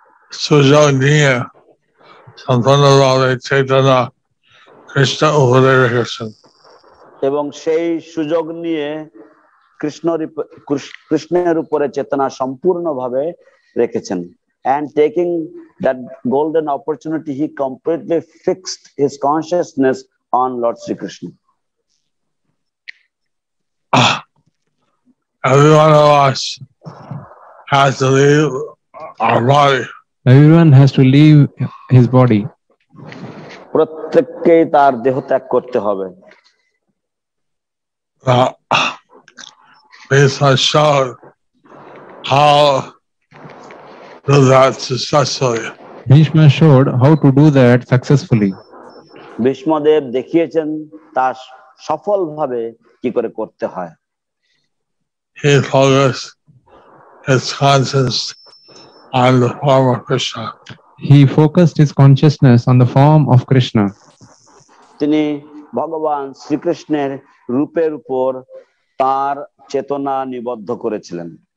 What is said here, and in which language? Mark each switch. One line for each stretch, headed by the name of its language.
Bangla: সুযোগ নিয়ে সম্পূর্ণভাবে চেতনা কৃষ্ণ উপরে রেখেছেন। এবং সেই সুযোগ নিয়ে কৃষ্ণের উপরে চেতনা সম্পূর্ণভাবে রেখেছেন।
English: And taking that golden opportunity, he completely fixed his consciousness on Lord Sri Krishna. Every one of us has to leave our body. Everyone has to leave his body.
Bangla: প্রত্যেককেই তার দেহ ত্যাগ করতে হবে।
English: Bhishma showed how to do that successfully. Bhishma showed how to do that successfully.
Bangla: Bhishmadev দেখিয়েছেন তা সফলভাবে কি করে করতে হয়।
English: He focused his consciousness on the form of Krishna. He focused his consciousness on the form of Krishna.
Bangla: তিনি ভগবান শ্রীকৃষ্ণের রূপের উপর তার চেতনা নিবদ্ধ করেছিলেন।